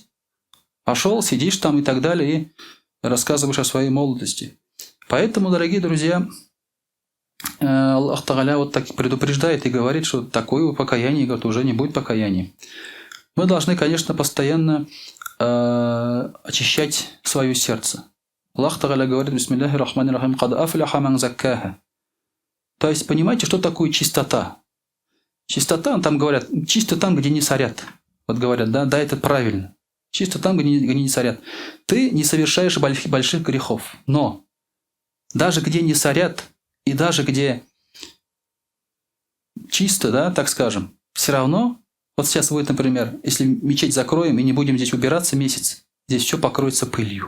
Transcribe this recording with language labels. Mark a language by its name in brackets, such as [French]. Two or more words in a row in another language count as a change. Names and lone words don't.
[Russian] Пошел, сидишь там и так далее, и рассказываешь о своей молодости. Поэтому, дорогие друзья, Аллах Тааля вот так предупреждает и говорит, что такое покаяние, говорит, уже не будет покаяния. Мы должны, конечно, постоянно очищать свое сердце. Аллах Тааля говорит: [Arabic] «بسم الله الرحمن الرحيم قد أفلح من زكاها». [Russian] То есть, понимаете, что такое чистота? Чистота, там говорят, чисто там, где не сорят. Вот говорят, да, это правильно. Чисто там, где не сорят. Ты не совершаешь больших грехов. Но даже где не сорят, и даже где чисто, да, так скажем, все равно, вот сейчас будет, например, если мечеть закроем и не будем здесь убираться месяц, здесь все покроется пылью.